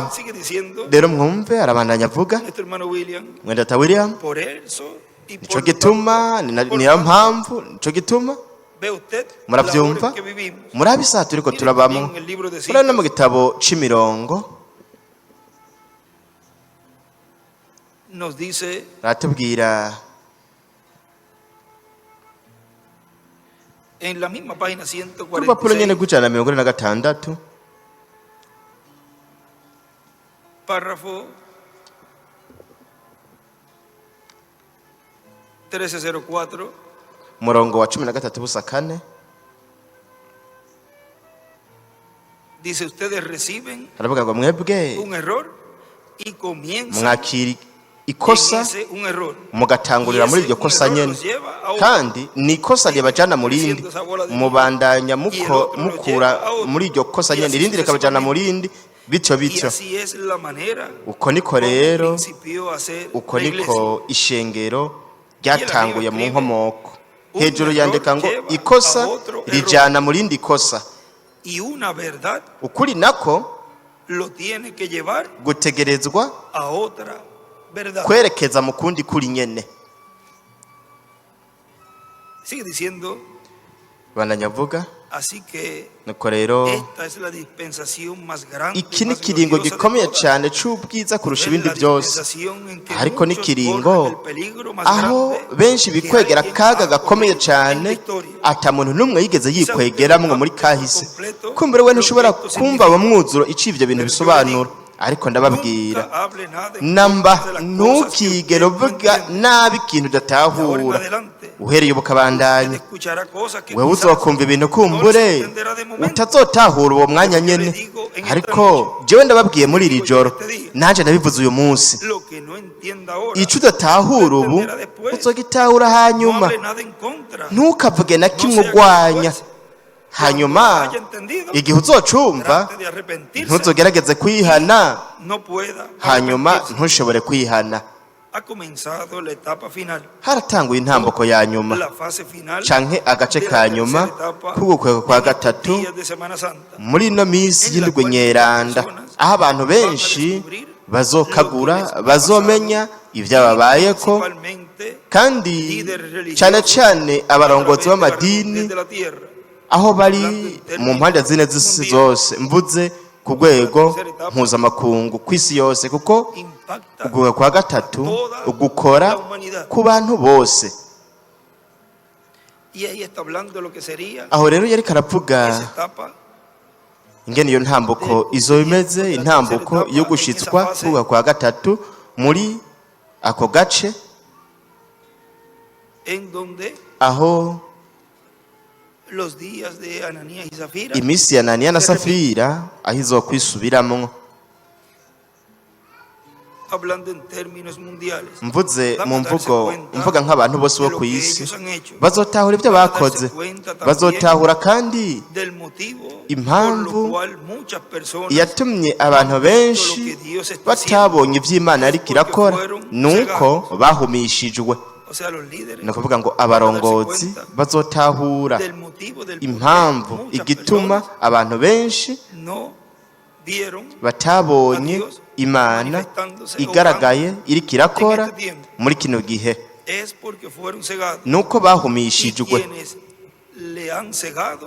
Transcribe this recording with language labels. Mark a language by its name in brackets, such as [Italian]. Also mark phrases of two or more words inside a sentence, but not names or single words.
[Rundi] Rero mwumve arabandanya avuga mwe Data William, nico gituma niyo mpamvu, nico gituma murabyumva murabe isaha turiko turabamwo. Murabona mu gitabo c'imirongo ratubwira [Spanish] en la misma página 146 párrafo 1304 [Rundi] murongo wa 13 [Spanish] dice: ustedes reciben [Rundi] aravuga ngo mwebwe [Spanish] un error y comienzan [Rundi] mwakiri ikosa mugatangurira muri iryo kosa nyene, kandi ni ikosa ryabajana mu rindi, mubandanya mukura muri iryo kosa nyene, irindi rikabajana mu rindi, bityo uko niko rero, uko niko ishengero ryatanguye mu nkomoko. Hejuru yandika ngo ikosa rijana mu rindi kosa, ukuri nako gutegerezwa kwerekeza mu kundi kuri nyene. Bandanya avuga [Spanish] Así que [Rundi] nuko rero [Spanish] esta es la dispensación más grande, [Rundi] iki ni [Spanish] más [Rundi] ikiringo [Spanish] gloriosa de [Rundi] gikomeye [Spanish] todas. [Rundi] cyane c'ubwiza kurusha [Spanish] Es [Rundi] ibindi [Spanish] la [Rundi] byose, [Spanish] dispensación en que [Rundi] ariko ni [Spanish] muchos [Rundi] ikiringo [Spanish] corren el peligro más [Rundi] aho [Spanish] grande [Rundi] benshi [Spanish] que [Rundi] bikwegera [Spanish] alguien [Rundi] akaga [Spanish] ha [Rundi] gakomeye [Spanish] corrido en [Rundi] cyane [Spanish] la historia. [Rundi] ata muntu n'umwe yigeze [Spanish] Quizá usted [Rundi] yikwegeramwo [Spanish] no [Rundi] muri [Spanish] capte por [Rundi] kahise. [Spanish] completo [Rundi] Kumbure we [Spanish] lo [Rundi] ntushobora [Spanish] que esto [Rundi] kumva mu [Spanish] significa. [Rundi] mwuzuro ico ivyo bintu [Spanish] Pero yo le [Rundi] bisobanura, [Spanish] digo, [Rundi] ariko ndababwira [Spanish] nunca hable nada en contra [Rundi] namba [Spanish] de las cosas que [Rundi] ntukigere [Spanish] usted no [Rundi] uvuga [Spanish] entiende. [Rundi] nabi ikintu [Spanish] De ahora en [Rundi] udatahura, [Spanish] adelante, [Rundi] uhereye ubu [Spanish] usted [Rundi] ukabandanya [Spanish] escuchará cosas que [Rundi] wewe [Spanish] quizás [Rundi] uzokumva ibintu [Spanish] no [Rundi] kumbure [Spanish] las entenderá de momento. [Rundi] utazotahura uwo mwanya [Spanish] Pero yo le [Rundi] nyene, [Spanish] digo en esta [Rundi] ariko [Spanish] noche, [Rundi] jewe ndababwiye muri [Spanish] yo [Rundi] iri [Spanish] digo [Rundi] joro [Spanish] yo este día, [Rundi] nanje ndabivuze uyu munsi, [Spanish] lo que no entienda ahora, [Rundi] ico udatahura [Spanish] lo [Rundi] ubu [Spanish] entenderá después. [Rundi] uzogitahura [Spanish] No [Rundi] hanyuma. [Spanish] hable nada en contra. [Rundi] Ntukavuge na [Spanish] No [Rundi] kimwe [Spanish] sea [Rundi] urwanya, [Spanish] que [Rundi] hanyuma [Spanish] cuando haya entendido, [Rundi] igihe uzocumva [Spanish] trate de arrepentirse. [Rundi] ntuzogerageze kwihana, [Spanish] No pueda [Rundi] hanyuma [Spanish] arrepentirse. [Rundi] ntushobore kwihana. [Spanish] Ha comenzado la etapa final, [Rundi] Haratanguye intambuko ya nyuma [Spanish] la fase final [Rundi] canke agace [Spanish] de la [Rundi] ka nyuma [Spanish] tercera etapa [Rundi] k'ugukwego kwa [Spanish] en estos [Rundi] gatatu [Spanish] días de Semana Santa, [Rundi] muri ino minsi y'indwi nyeranda, aho abantu benshi bazokagura bazomenya ibyababayeko, [Spanish] principalmente [Rundi] kandi [Spanish] líderes religiosos [Rundi] cyane cyane abarongozi [Spanish] a través de las [Rundi] b'amadini [Spanish] regiones de la tierra, [Rundi] aho bari mu mpande zine z'isi zose, mvuze ku rwego mpuzamakungu ku isi yose, kuko [Spanish] impacta [Rundi] uguka kwa gatatu ugukora ku bantu bose. [Spanish] y ahí está hablando de lo que sería [Rundi] Aho rero yariko aravuga [Spanish] esa etapa [Rundi] ingene iyo ntambuko izo imeze, intambuko yo gushitswa kuguka kwa gatatu muri ako gace, [Spanish] en donde [Rundi] aho [Spanish] los días de Ananías y Zafira, [Rundi] iminsi ya Ananiya na Safira aho izokwisubiramwo. [Spanish] hablando en términos mundiales, [Rundi] Mvuze mu mvuga nk'abantu bose bo [Spanish] de lo [Rundi] ku [Spanish] que [Rundi] isi [Spanish] ellos han hecho, [Rundi] bazotahura ibyo [Spanish] van a darse [Rundi] bakoze, [Spanish] cuenta también [Rundi] bazotahura kandi [Spanish] del motivo por [Rundi] impamvu [Spanish] lo cual muchas personas [Rundi] yatumye abantu benshi batabonye iby'Imana ariko irakora, nuko bahumishijwe. [Spanish] o sea, los líderes [Rundi] Ni ukuvuga ngo abarongozi bazotahura [Spanish] del motivo del por qué [Rundi] impamvu [Spanish] muchas [Rundi] igituma [Spanish] personas [Rundi] abantu benshi [Spanish] no vieron [Rundi] batabonye Imana igaragaye iriko irakora muri kino gihe, [Spanish] es porque fueron cegados [Rundi] nuko [Spanish] y [Rundi] bahumishijwe. [Spanish] quienes le han cegado